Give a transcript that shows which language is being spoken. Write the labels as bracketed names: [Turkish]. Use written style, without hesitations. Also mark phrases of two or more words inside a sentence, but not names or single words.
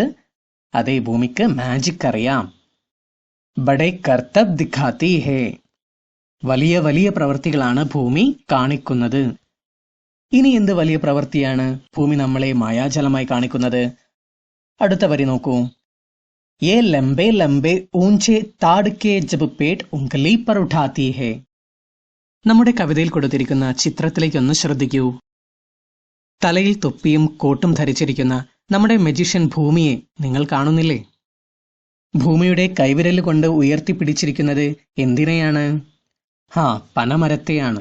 [Malayalam] അതെ, ഭൂമിക്ക് മാജിക് അറിയാം. [Hindi] बड़े करतब दिखाती है, [Malayalam] വലിയ വലിയ പ്രവൃത്തികളാണ് ഭൂമി കാണിക്കുന്നത്. ഇനി എന്ത് വലിയ പ്രവൃത്തിയാണ് ഭൂമി നമ്മളെ മായാജലമായി കാണിക്കുന്നത്? അടുത്ത വരി നോക്കൂ. [Hindi] ये लंबे लंबे ऊंचे ताड़ के जब पेट उंगली पर उठाती है. [Malayalam] നമ്മുടെ കവിതയിൽ കൊടുത്തിരിക്കുന്ന ചിത്രത്തിലേക്കൊന്ന് ശ്രദ്ധിക്കൂ. തലയിൽ തൊപ്പിയും കോട്ടും ധരിച്ചിരിക്കുന്ന നമ്മുടെ മജീഷ്യൻ ഭൂമിയെ നിങ്ങൾ കാണുന്നില്ലേ? ഭൂമിയുടെ കൈവിരൽ കൊണ്ട് ഉയർത്തിപ്പിടിച്ചിരിക്കുന്നത് എന്തിനെയാണ്? പനമരത്തെയാണ്.